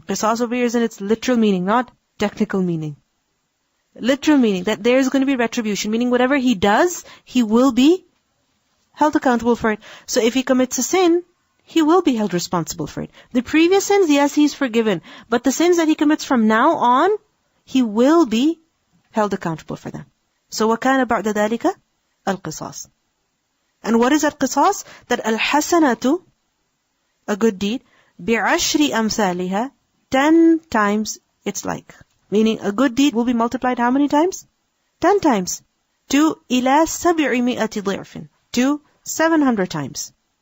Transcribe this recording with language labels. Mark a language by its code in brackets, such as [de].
[en] Qisas over here is in its literal meaning, not technical meaning. Literal meaning, that there is going to be retribution, meaning whatever he does, he will be held accountable for it. So if he commits a sin, he will be held responsible for it. The previous sins, yes, he's forgiven. But the sins that he commits from now on, he will be held accountable for them. [ar] So وَكَانَ بَعْدَ ذَلِكَ الْقِصَاص. [en] And what is al-qisas? That al-hasanatu, a good deed, [ar] bi'ashri amthaliha, [en] 10 times its like. Meaning a good deed will be multiplied how many times? 10 times. To ila 700 ضعف. To 700 times.